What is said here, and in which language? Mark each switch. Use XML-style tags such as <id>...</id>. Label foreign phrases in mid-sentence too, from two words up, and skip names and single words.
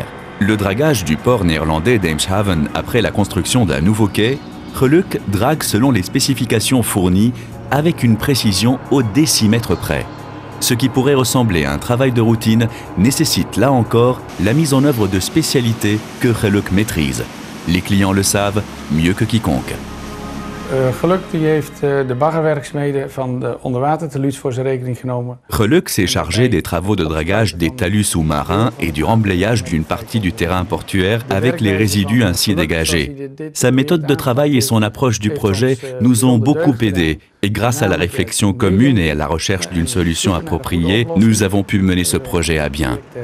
<fr>Le dragage du port néerlandais d'Eemshaven après la construction d'un nouveau quai, Reluk drague selon les spécifications fournies avec une précision au décimètre près. Ce qui pourrait ressembler à un travail de routine nécessite là encore la mise en œuvre de spécialités que Reluk maîtrise. Les clients le savent mieux que quiconque.</fr> <nl>Reluk heeft de baggerwerkzaamheden van de onderwatertalus voor zijn rekening genomen.</nl> <fr>Reluk s'est chargé des travaux de dragage des talus sous-marins et du remblayage d'une partie du terrain portuaire avec les résidus ainsi dégagés. Sa méthode de travail et son approche du projet nous ont beaucoup aidés et grâce à la réflexion commune et à la recherche d'une solution appropriée, nous avons pu mener ce projet à bien.</fr>